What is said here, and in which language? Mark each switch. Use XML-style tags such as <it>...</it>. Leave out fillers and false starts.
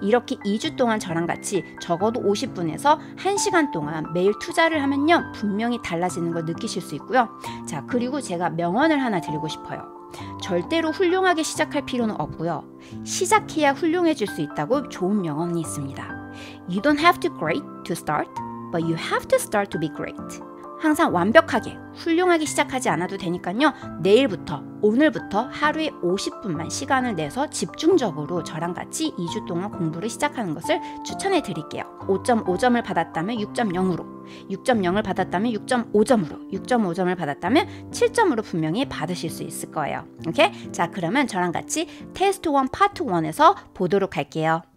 <ko>이렇게 2주 동안 저랑 같이 적어도 50분에서 1시간 동안 매일 투자를 하면요, 분명히 달라지는 걸 느끼실 수 있고요. 자, 그리고 제가 명언을 하나 드리고 싶어요. 절대로 훌륭하게 시작할 필요는 없고요. 시작해야 훌륭해질 수 있다고 좋은 명언이 있습니다.</ko> <en>You don't have to great to start, but you have to start to be great.</en> <ko>항상 완벽하게, 훌륭하게 시작하지 않아도 되니까요. 내일부터, 오늘부터 하루에 50분만 시간을 내서 집중적으로 저랑 같이 2주 동안 공부를 시작하는 것을 추천해 드릴게요. 5.5점을 받았다면 6.0으로, 6.0을 받았다면 6.5점으로, 6.5점을 받았다면 7점으로 분명히 받으실 수 있을 거예요. 오케이? 자, 그러면 저랑 같이 테스트 1 파트 1에서 보도록 할게요.</ko>